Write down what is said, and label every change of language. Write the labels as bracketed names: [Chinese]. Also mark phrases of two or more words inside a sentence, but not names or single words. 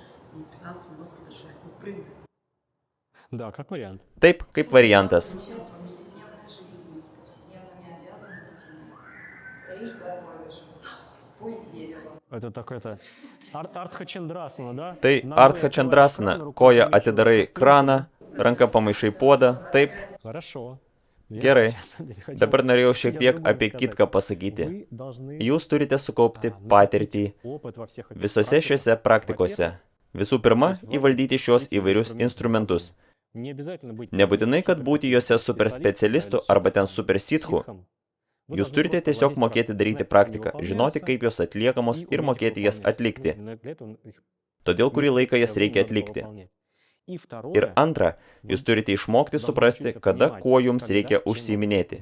[Russian] и 15 минут подышать. Ну, к примеру. Да, как вариант. [Lithuanian] Taip, kaip variantas. [Russian] Совмещать с повседневной жизнью, с повседневными обязанностями. Стоишь, готовишь. Пусть дерево. Это так это... Артха Чандрасана, да? [Lithuanian] Tai [Russian] Ногой Артха открываешь кран, [Lithuanian] Čandrasana. [Russian] рукой [Lithuanian] Koja [Russian] помещаешь [Lithuanian] atidarai [Russian] кастрюлю. [Lithuanian] kraną, ranka pamaišai puodą. Taip. [Russian] Хорошо. Я [Lithuanian] Gerai. [Russian] сейчас, на самом деле, хотел [Lithuanian] Dabar norėjau šiek [Russian] я [Lithuanian] tiek [Russian] другое [Lithuanian] apie [Russian] сказать. [Lithuanian] kitką pasakyti. [Russian] Вы должны [Lithuanian] Jūs turite sukaupti [Russian] накопить [Lithuanian] patirtį [Russian] опыт во всех этих [Lithuanian] visose [Russian] практиках. [Lithuanian] šiose praktikose. Visų pirma, įvaldyti šios įvairius instrumentus. [Russian] Не обязательно быть [Lithuanian] Nebūtinai, kad būti juose super specialistu arba ten super sitchu. Jūs turite tiesiog mokėti daryti praktiką, žinoti, kaip jos atliekamos ir mokėti jas atlikti. Todėl kurį laiką jas reikia atlikti. Ir antra, jūs turite išmokti suprasti, kada kuo jums reikia užsiiminėti.